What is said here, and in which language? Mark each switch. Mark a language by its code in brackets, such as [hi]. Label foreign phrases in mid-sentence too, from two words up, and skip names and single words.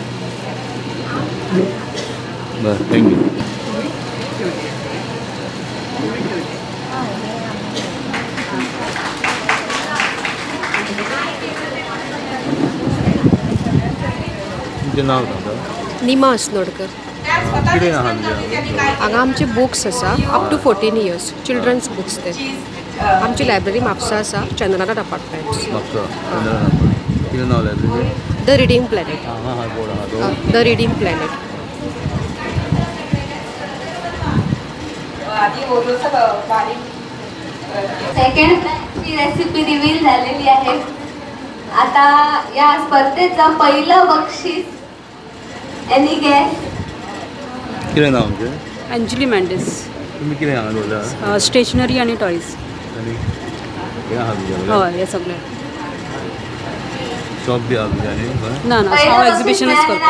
[kok] बरें थँक्यू. तुमचें नांव सांगा. निमा अस्नोडकर. कितें आहा तुमचें? हांगा आमचे बुक्स आसा [en] up to 14 years children's books [kok] ते. आमची लायब्ररी म्हापसा आसा चंद्रनाथ अपार्टमेंट्स. म्हापसा. कितें नांव लायब्ररी? द रिडींग प्लॅनेट. हां हां बोर्ड आहा तो. द रिडींग प्लॅनेट. [mr] सेकंड ची रेसिपी रिव्हील झालेली आहे. आता या स्पर्धेचं पहिलं बक्षीस एनी गॅस. [kok] कितें नांव तुमचें? अंजली मँडेस. तुमी कितें हांगा दवरला? स्टेशनरी आणि टॉयज. आनी हें आहा तुमचे कडेन? हय हे सगळे. शॉप बी आहा तुमचें आनी खंय? ना ना हांव एक्झिबिशनच करता.